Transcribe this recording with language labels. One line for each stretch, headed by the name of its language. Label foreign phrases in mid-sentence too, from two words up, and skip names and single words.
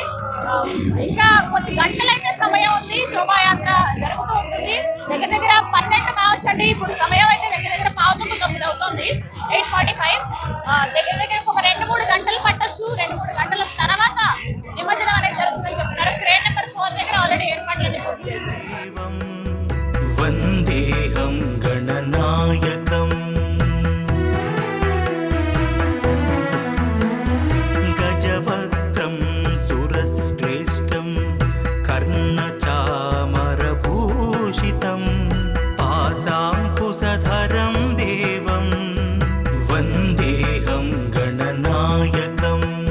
Telugu: ఇంకా కొద్ది గంటలైతే సమయం ఉంది, శోభాయాత్ర జరుగుతూ ఉంటుంది. దగ్గర 12 కావచ్చండి. ఇప్పుడు సమయం అయితే దగ్గర 9:15 అవుతుంది. 8:45. దగ్గర ఒక 2-3 గంటలు పట్టొచ్చు. 2-3 గంటల తర్వాత నిమజ్జనం అనేది జరుగుతుందని చెప్తున్నారు.
English: crane number
Telugu: 4 దగ్గర ఆల్రెడీ ఏర్పాట్లన్నీ పూర్తి చేశారు.
Sanskrit: वन्देऽहं गणनायकम्। गजवक्त्रं सुरश्रेष्ठं कर्णचामरभूषितं पाशाङ्कुशधरं देवं वन्देऽहं गणनायकम्।